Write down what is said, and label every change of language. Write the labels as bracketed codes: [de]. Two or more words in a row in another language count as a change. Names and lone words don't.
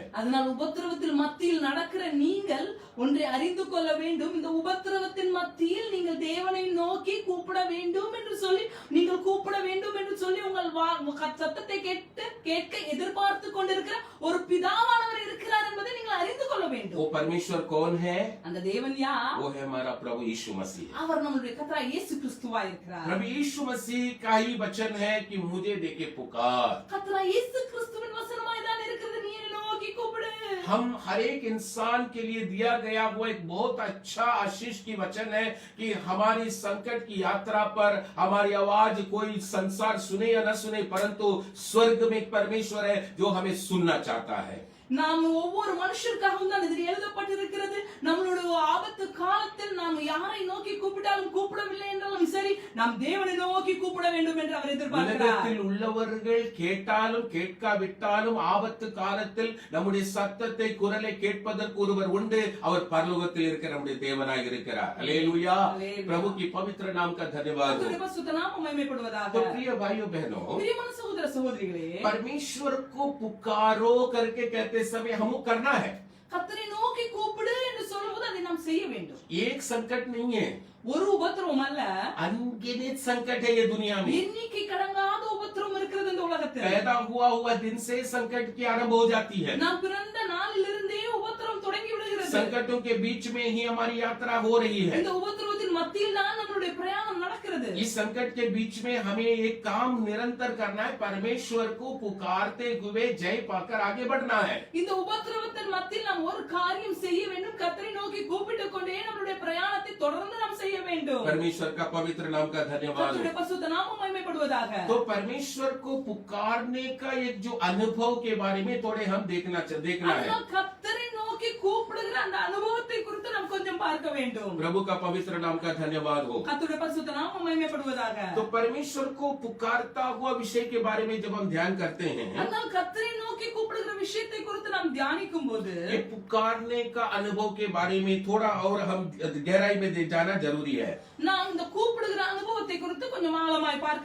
[ta] அதனால் உபத்திரவத்தின் மத்தியில் நடக்கிற நீங்கள் ஒன்றை அறிந்து கொள்ள வேண்டும், இந்த உபத்திரவத்தின் மத்தியில் நீங்கள் தேவனை நோக்கி கூப்பிட வேண்டும் என்று சொல்லி நீங்கள் கூப்பிட வேண்டும் என்று சொல்லி உங்கள் சத்தத்தை கேட்க எதிர்பார்த்து கொண்டிருக்கிற ஒரு பிதாவானவர் இருக்கிறார் என்பதை நீங்கள் அறிந்து கொள்ள வேண்டும். [hi] वो परमेश्वर कौन है? [ta] அந்த தேவன் யார்? [hi] वो है हमारा प्रभु यीशु मसीह। [ta] அவர் நம்முடைய கர்த்தராகிய இயேசு கிறிஸ்துவா இருக்கிறார். [hi] प्रभु यीशु मसीह का ही वचन है कि मुझे देके पुकार। [ta] கர்த்தராகிய இயேசு கிறிஸ்துவின் வசனமாய் தான் இருக்கிறது, நீ என்னை நோக்கி கூப்பிடு. [hi] हम हर एक इंसान के लिए दिया गया वो एक बहुत अच्छा आशीष की वचन है कि हमारी संकट की यात्रा पर हमारी आवाज कोई संसार सुने या न सुने, परंतु स्वर्ग में एक परमेश्वर है जो हमें सुनना चाहता है। [ta] நாம் ஒவ்வொரு மனுஷருக்காகவும் தான் இதில் எழுதப்பட்டிருக்கிறது. நம்மளுடைய ஆபத்து காலத்தில் நாம் யாரை நோக்கி கூப்பிட்டாலும் கூப்பிடவில்லை என்றாலும் சரி, நாம் தேவனை நோக்கி கூப்பிட வேண்டும் என்று அவர் எதிர்பார்க்கிறார். உலகத்தில் உள்ளவர்கள் கேட்டாலும் கேட்காவிட்டாலும் ஆபத்து காலத்தில் நம்முடைய சத்தத்தை குரலை கேட்பதற்கு ஒருவர் உண்டு, அவர் பரலோகத்தில் இருக்கிற நம்முடைய தேவனாய் இருக்கிறார்। [hi] हालेलुया, प्रभु की पवित्र नाम का धन्यवाद हो। [ta] கர்த்தருடைய பரிசுத்த நாமம் மகிமைப்படுவதாக. [hi] तो प्रिय भाइयों बहनों, [ta] பிரியமான சகோதர சகோதரிகளே, [hi] परमेश्वर को पुकारो करके कहते समय हम करना है। [ta] கர்த்தரை நோக்கி கூப்பிடு என்று சொல்லும்போது அதை நாம் செய்ய வேண்டும். [hi] एक संकट नहीं है, [ta] ஒரு உபத்திரவம் அல்ல, [hi] अनगिनत संकट है ये दुनिया में। [ta] எண்ணிக்கை கடங்காத உபத்திரவம் இருக்கிறது இந்த உலகத்தில். [hi] पैदा हुआ दिन से संकट की आरंभ हो जाती है। [ta] நாம் பிறந்த நாளிலிருந்தே உபத்திரவம் தொடங்கி விடுகிறது. [hi] संकटों के बीच में ही हमारी यात्रा हो रही है। [ta] இந்த உபத்திரவத்தின் மத்தியில் தான் நம்மளுடைய பிரயாணம் நடக்கிறது. [hi] इस संकट के बीच में हमें एक काम निरंतर करना है, परमेश्वर को पुकारते हुए जय पाकर आगे बढ़ना है। [ta] இந்த உபத்திரவத்தின் மத்தியில் நாம் ஒரு காரியம் செய்ய வேண்டும், கர்த்தரை நோக்கி கூப்பிட்டுக் கொண்டே நம்மளுடைய பிரயாணத்தை தொடர்ந்து நாம் செய்ய வேண்டும். [hi] परमेश्वर का पवित्र नाम का धन्यवाद [ta] கர்த்தருடைய [hi] हो। [ta] பரிசுத்த நாமம் மகிமைப்படுவதாக. [hi] तो परमेश्वर को पुकारने का एक जो अनुभव के बारे में थोड़े हम देखना है। [ta] அதனால் கர்த்தரை நோக்கி கூப்பிடுகிற அந்த அனுபவத்தை குறித்து நாம் கொஞ்சம் பார்க்க வேண்டும். [hi] प्रभु का पवित्र नाम का धन्यवाद हो। [ta] கர்த்தருடைய பரிசுத்த நாமம் மகிமைப்படுவதாக. [hi] तो परमेश्वर को पुकारता हुआ विषय के बारे में जब हम ध्यान करते हैं, [ta] அதனால் கர்த்தரை நோக்கி கூப்பிடுகிற விஷயத்தை குறித்து நாம் தியானிக்கும் போது [hi] ये पुकारने का अनुभव के बारे में थोड़ा और हम गहराई में जाना जरूरी है। [ta] நாம் இந்த கூப்பிடுகிற அனுபவத்தை குறித்து கொஞ்சம் ஆழமாய் பார்க்க